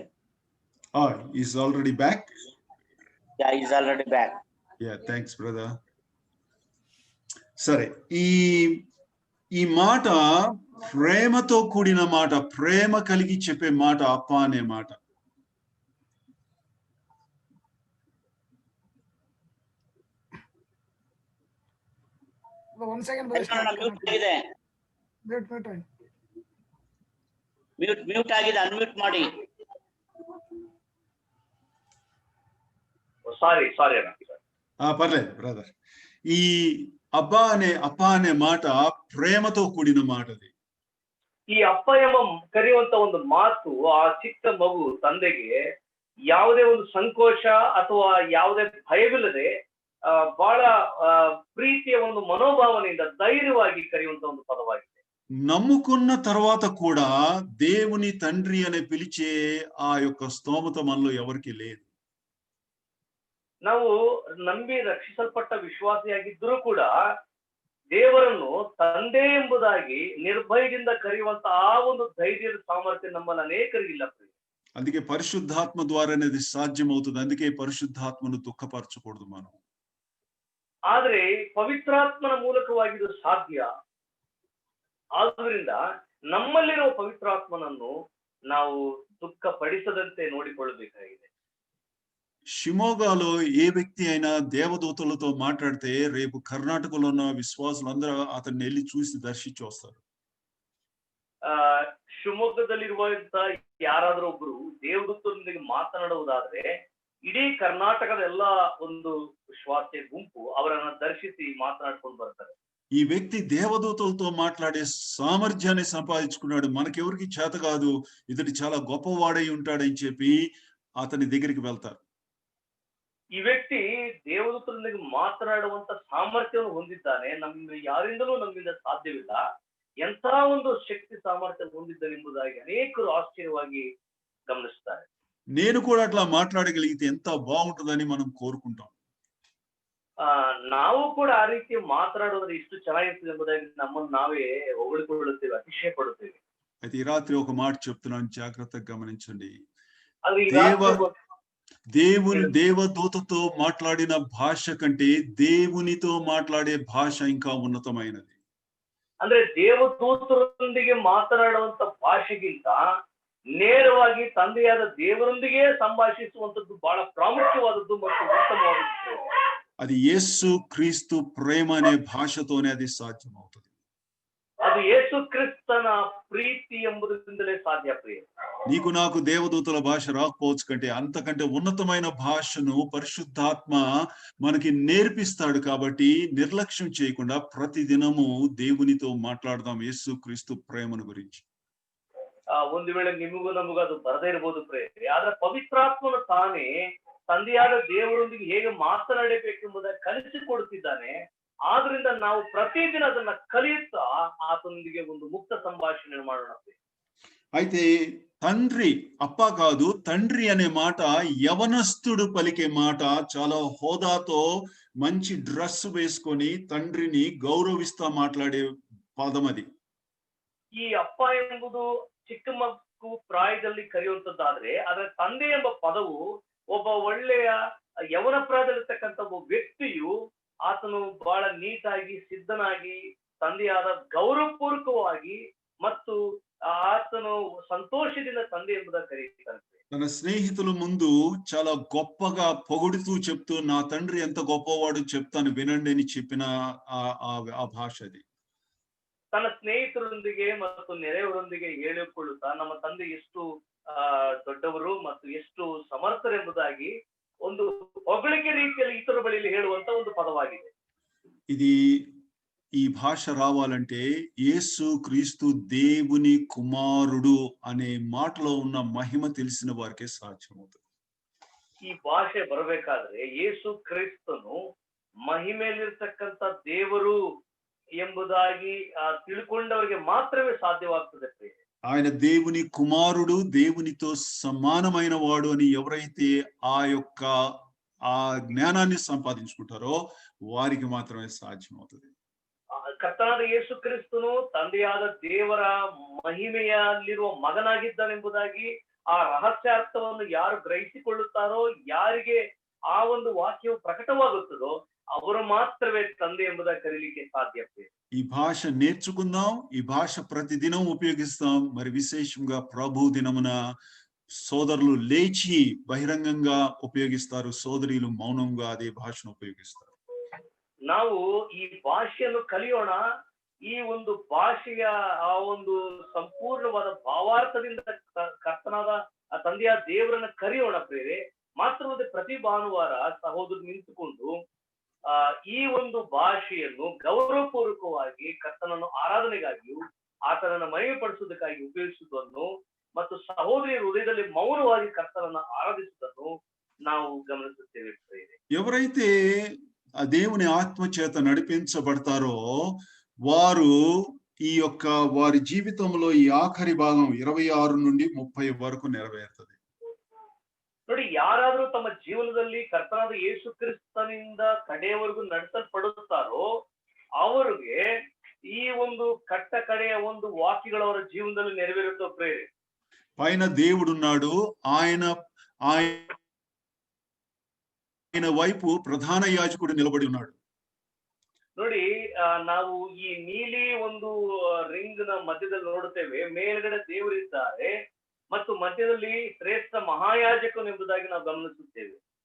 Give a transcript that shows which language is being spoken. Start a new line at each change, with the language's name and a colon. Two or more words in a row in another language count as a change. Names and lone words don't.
English: He's already back. Yeah, he's already back. Yeah, thanks brother.
Telugu: సరే, ఈ మాట ప్రేమతో కూడిన మాట, ప్రేమ కలిగి చెప్పే మాట అప్ప అనే మాట.
English: One second,
Kannada: ಮ್ಯೂಟ್ ಆಗಿದೆ, ಅನ್ಮ್ಯೂಟ್ ಮಾಡಿ. ಸಾರಿ
Telugu: పర్లేదు బ్రదర్. ఈ అప్ప అనే మాట ప్రేమతో కూడిన మాటది.
Kannada: ಈ ಅಪ್ಪ ಎಂಬ ಕರೆಯುವಂತ ಒಂದು ಮಾತು ಆ ಚಿಕ್ಕ ಮಗು ತಂದೆಗೆ ಯಾವುದೇ ಒಂದು ಸಂಕೋಚ ಅಥವಾ ಯಾವುದೇ ಭಯವಿಲ್ಲದೆ ಬಹಳ ಪ್ರೀತಿಯ ಒಂದು ಮನೋಭಾವನೆಯಿಂದ ಧೈರ್ಯವಾಗಿ ಕರೆಯುವಂತ ಒಂದು ಪದವಾಗಿದೆ.
Telugu: నమ్ముకున్న తర్వాత కూడా దేవుని తండ్రి అనే పిలిచే ఆ యొక్క స్తోమత మనలో ఎవరికి లేదు.
Kannada: ನಾವು ನಂಬಿ ರಕ್ಷಿಸಲ್ಪಟ್ಟ ವಿಶ್ವಾಸಿಯಾಗಿದ್ದರೂ ಕೂಡ ದೇವರನ್ನು ತಂದೆ ಎಂಬುದಾಗಿ ನಿರ್ಭಯದಿಂದ ಕರೆಯುವಂತ ಆ ಒಂದು ಧೈರ್ಯದ ಸಾಮರ್ಥ್ಯ ನಮ್ಮಲ್ಲಿ ಅನೇಕರಿಗಿಲ್ಲ.
Telugu: అందుకే పరిశుద్ధాత్మ ద్వారానే అది సాధ్యమవుతుంది. అందుకే పరిశుద్ధాత్మను దుఃఖపరచకూడదు మనం.
Kannada: ಆದ್ರೆ ಪವಿತ್ರಾತ್ಮನ ಮೂಲಕವಾಗಿ ಇದು ಸಾಧ್ಯ. ಆದ್ರಿಂದ ನಮ್ಮಲ್ಲಿರುವ ಪವಿತ್ರಾತ್ಮನನ್ನು ನಾವು ದುಃಖ ಪಡಿಸದಂತೆ ನೋಡಿಕೊಳ್ಳಬೇಕಾಗಿದೆ.
Telugu: షిమోగాలో ఏ వ్యక్తి అయినా దేవదూతలతో మాట్లాడితే రేపు కర్ణాటకలో ఉన్న విశ్వాసులందరూ అతన్ని వెళ్ళి చూసి దర్శించి వస్తారు.
Kannada: ಆ ಶಿವಮೊಗ್ಗದಲ್ಲಿರುವಂತ ಯಾರಾದ್ರೂ ಒಬ್ರು ದೇವದೂತರೊಂದಿಗೆ ಮಾತನಾಡುವುದಾದ್ರೆ ಇಡೀ ಕರ್ನಾಟಕದ ಎಲ್ಲಾ ಒಂದು ವಿಶ್ವಾಸ ಗುಂಪು ಅವರನ್ನ ದರ್ಶಿಸಿ ಮಾತನಾಡ್ಕೊಂಡು ಬರ್ತಾರೆ.
Telugu: ఈ వ్యక్తి దేవదూతలతో మాట్లాడే సామర్థ్యాన్ని సంపాదించుకున్నాడు, మనకెవరికి చేత కాదు, ఇతడు చాలా గొప్పవాడై ఉంటాడని చెప్పి అతని దగ్గరికి వెళ్తారు.
Kannada: ಈ ವ್ಯಕ್ತಿ ದೇವದೂತರೊಂದಿಗೆ ಮಾತನಾಡುವಂತ ಸಾಮರ್ಥ್ಯವನ್ನು ಹೊಂದಿದ್ದಾನೆ, ಯಾರಿಂದಲೂ ನಮ್ಮಿಂದ ಸಾಧ್ಯವಿಲ್ಲ, ಎಂತ ಒಂದು ಶಕ್ತಿ ಸಾಮರ್ಥ್ಯ ಹೊಂದಿದ್ದಾನೆಂಬುದಾಗಿ ಅನೇಕರು ಆಶ್ಚರ್ಯವಾಗಿ ಗಮನಿಸ್ತಾರೆ.
Telugu: నేను కూడా అట్లా మాట్లాడగలిగితే ఎంత బాగుంటుందని మనం కోరుకుంటాం.
Kannada: ನಾವು ಕೂಡ ಆ ರೀತಿ ಮಾತನಾಡೋದ್ರೆ ಇಷ್ಟು ಚೆನ್ನಾಗಿರ್ತದೆ ಎಂಬುದಾಗಿ ನಮ್ಮನ್ನು ನಾವೇ ಹೊಗಳಿಕೊಳ್ಳುತ್ತೇವೆ, ಅತಿಶಯ ಪಡುತ್ತೇವೆ.
Telugu: అయితే ఈ రాత్రి ఒక మాట చెప్తున్నాను, జాగ్రత్తగా గమనించండి.
Kannada: ಆದ್ರೆ ಈ ರಾತ್ರಿ
Telugu: దేవదూతతో మాట్లాడిన భాష కంటే దేవునితో మాట్లాడే భాష ఇంకా ఉన్నతమైనది.
Kannada: ಅಂದ್ರೆ ದೇವದೂತರೊಂದಿಗೆ ಮಾತನಾಡುವಂತ ಭಾಷೆಗಿಂತ ನೇರವಾಗಿ ತಂದೆಯಾದ ದೇವರೊಂದಿಗೆ ಸಂಭಾಷಿಸುವಂತದ್ದು ಬಹಳ ಪ್ರಾಮುಖ್ಯವಾದದ್ದು ಮತ್ತು ಉತ್ತಮವಾದದ್ದು.
Telugu: అది యేసు క్రీస్తు ప్రేమ అనే భాషతోనే అది సాధ్యమవుతుంది.
Kannada: ಅದು ಯೇಸು ಕ್ರಿಸ್ತನ ಪ್ರೀತಿ ಎಂಬುದರಿಂದಲೇ ಸಾಧ್ಯ. ಪ್ರಿಯ,
Telugu: నీకు నాకు దేవదూతల భాష రాకపోవచ్చు కంటే అంతకంటే ఉన్నతమైన భాషను పరిశుద్ధాత్మ మనకి నేర్పిస్తాడు. కాబట్టి నిర్లక్ష్యం చేయకుండా ప్రతి దినము దేవునితో మాట్లాడదాం యేసు క్రీస్తు ప్రేమను గురించి.
Kannada: ಒಂದು ವೇಳೆ ನಿಮಗೂ ನಮಗೂ ಅದು ಬರದೇ ಇರಬಹುದು ಪ್ರೇರೆ, ಆದ್ರೆ ಪವಿತ್ರಾತ್ಮನು ತಾನೇ ತಂದೆಯಾದ ದೇವರೊಂದಿಗೆ ಹೇಗೆ ಮಾತನಾಡಬೇಕೆಂಬುದನ್ನು ಕಲಿಸಿಕೊಡುತ್ತಿದ್ದಾನೆ. ಆದ್ರಿಂದ ನಾವು ಪ್ರತಿದಿನ ಅದನ್ನ ಕಲಿಯುತ್ತಾ ಆತನೊಂದಿಗೆ ಒಂದು ಮುಕ್ತ ಸಂಭಾಷಣೆ ಮಾಡೋಣ.
Telugu: అయితే తండ్రి, అప్ప కాదు తండ్రి అనే మాట యవనస్తుడు పలికే మాట. చాలా హోదాతో మంచి డ్రెస్ వేసుకొని తండ్రిని గౌరవిస్తా మాట్లాడే పదం అది.
Kannada: ಈ ಅಪ್ಪ ಎಂಬುದು ಚಿಕ್ಕ ಮಗು ಪ್ರಾಯದಲ್ಲಿ ಕರೆಯುವಂತದ್ದಾದ್ರೆ, ಅದರ ತಂದೆ ಎಂಬ ಪದವು ಒಬ್ಬ ಒಳ್ಳೆಯ ಯವನ ಪ್ರಾಯದಲ್ಲಿರ್ತಕ್ಕಂಥ ಒಬ್ಬ ವ್ಯಕ್ತಿಯು ಆತನು ಬಹಳ ನೀಟಾಗಿ ಸಿದ್ಧನಾಗಿ ತಂದೆಯಾದ ಗೌರವಪೂರ್ವಕವಾಗಿ ಮತ್ತು ಆತನು ಸಂತೋಷದಿಂದ ತಂದೆ ಎಂಬುದಾಗಿ ಕರೆಯುತ್ತಾನೆ.
Telugu: తన స్నేహితుల ముందు చాలా గొప్పగా పొగుడుతూ చెప్తూ నా తండ్రి ఎంత గొప్పవాడు చెప్తాను వినండి అని చెప్పిన ఆ భాష అది.
Kannada: ತನ್ನ ಸ್ನೇಹಿತರೊಂದಿಗೆ ಮತ್ತು ನೆರೆಯವರೊಂದಿಗೆ ಹೇಳಿಕೊಳ್ಳುತ್ತಾ ನಮ್ಮ ತಂದೆ ಎಷ್ಟು ದೊಡ್ಡವರು ಮತ್ತು ಎಷ್ಟು ಸಮರ್ಥರೆಂಬುದಾಗಿ ಒಂದು ಹೊಗಳಿಕೆ ರೀತಿಯಲ್ಲಿ ಇತರ ಬಳಿಯಲ್ಲಿ ಹೇಳುವಂತ ಒಂದು ಪದವಾಗಿದೆ.
Telugu: ఇది ఈ భాష రావాలంటే యేసు క్రీస్తు దేవుని కుమారుడు అనే మాటలో ఉన్న మహిమ తెలిసిన వారికే సాధ్యమవుతుంది.
Kannada: ಈ ಭಾಷೆ ಬರಬೇಕಾದ್ರೆ ಯೇಸು ಕ್ರಿಸ್ತನು ಮಹಿಮೆಯಲ್ಲಿರ್ತಕ್ಕಂಥ ದೇವರು ಎಂಬುದಾಗಿ ತಿಳ್ಕೊಂಡವರಿಗೆ ಮಾತ್ರವೇ ಸಾಧ್ಯವಾಗ್ತದೆ.
Telugu: ఆయన దేవుని కుమారుడు, దేవునితో సమానమైన వాడు అని ఎవరైతే ఆ జ్ఞానాన్ని సంపాదించుకుంటారో వారికి మాత్రమే సాధ్యమవుతుంది.
Kannada: ಕರ್ತನಾದ ಯೇಸು ಕ್ರಿಸ್ತನು ತಂದೆಯಾದ ದೇವರ ಮಹಿಮೆಯಲ್ಲಿರುವ ಮಗನಾಗಿದ್ದಾನೆಂಬುದಾಗಿ ಆ ರಹಸ್ಯಾರ್ಥವನ್ನು ಯಾರು ಗ್ರಹಿಸಿಕೊಳ್ಳುತ್ತಾರೋ, ಯಾರಿಗೆ ಆ ಒಂದು ವಾಕ್ಯವು ಪ್ರಕಟವಾಗುತ್ತದೋ ಅವರು ಮಾತ್ರವೇ ತಂದೆ ಎಂಬುದಾಗಿ ಕರೀಲಿಕ್ಕೆ ಸಾಧ್ಯ.
Telugu: ఈ భాష నేర్చుకుందాం, ఈ భాష ప్రతిదినం ఉపయోగిస్తాం. మరి విశేషంగా ప్రభు దినమున సోదరులు లేచి బహిరంగంగా ఉపయోగిస్తారు, సోదరీలు మౌనంగా అదే భాషను ఉపయోగిస్తారు.
Kannada: ನಾವು ಈ ಭಾಷೆಯನ್ನು ಕಲಿಯೋಣ. ಈ ಒಂದು ಭಾಷೆಯ ಆ ಒಂದು ಸಂಪೂರ್ಣವಾದ ಭಾವಾರ್ಥದಿಂದ ಕರ್ತನಾದ ತಂದೆಯ ದೇವರನ್ನ ಕರೆಯೋಣ ಪ್ರೇರೆ. ಮಾತ್ರವಲ್ಲದೆ ಪ್ರತಿ ಭಾನುವಾರ ಸಹೋದರರು ನಿಂತುಕೊಂಡು ಈ ಒಂದು ಭಾಷೆಯನ್ನು ಗೌರವಪೂರ್ವಕವಾಗಿ ಕರ್ತನನ್ನು ಆರಾಧನೆಗಾಗಿಯೂ ಆತನನ್ನು ಮಹಿಮೆಪಡಿಸುವುದಕ್ಕಾಗಿ ಉಪಯೋಗಿಸುವುದನ್ನು ಮತ್ತು ಸಹೋದರಿಯ ಹೃದಯದಲ್ಲಿ ಮೌನವಾಗಿ ಕರ್ತನನ್ನು ಆರಾಧಿಸುವುದನ್ನು ನಾವು ಗಮನಿಸುತ್ತೇವೆ.
Telugu: ఎవరైతే ఆ దేవుని ఆత్మ చేత నడిపించబడతారో వారు ఈ యొక్క వారి జీవితంలో ఈ ఆఖరి భాగం 26 నుండి 30 వరకు నెరవేరుతుంది.
Kannada: ನೋಡಿ, ಯಾರಾದ್ರೂ ತಮ್ಮ ಜೀವನದಲ್ಲಿ ಕರ್ತನಾದ ಯೇಸು ಕ್ರಿಸ್ತನಿಂದ ಕಡೆಯವರೆಗೂ ನಡೆಸಲ್ಪಡುತ್ತಾರೋ ಅವರಿಗೆ ಈ ಒಂದು ಕಟ್ಟ ಕಡೆಯ ಒಂದು ವಾಕ್ಯಗಳು ಅವರ ಜೀವನದಲ್ಲಿ ನೆರವೇರುತ್ತೋ ಪ್ರೇರೆ.
Telugu: పైన దేవుడున్నాడు, ఆయన వైపు ప్రధాన యాజకుడు నిలబడి ఉన్నాడు.
Kannada: ನೋಡಿ, ನಾವು ಈ ನೀಲಿ ಒಂದು ರಿಂಗ್ ನ ಮಧ್ಯದಲ್ಲಿ ನೋಡುತ್ತೇವೆ, ಮೇಲ್ಗಡೆ ದೇವರಿದ್ದಾರೆ ಮತ್ತು ಮಧ್ಯದಲ್ಲಿ ಶ್ರೇಷ್ಠ ಮಹಾಯಾಜಕನು ಎಂಬುದಾಗಿ ನಾವು ಗಮನಿಸುತ್ತೇವೆ.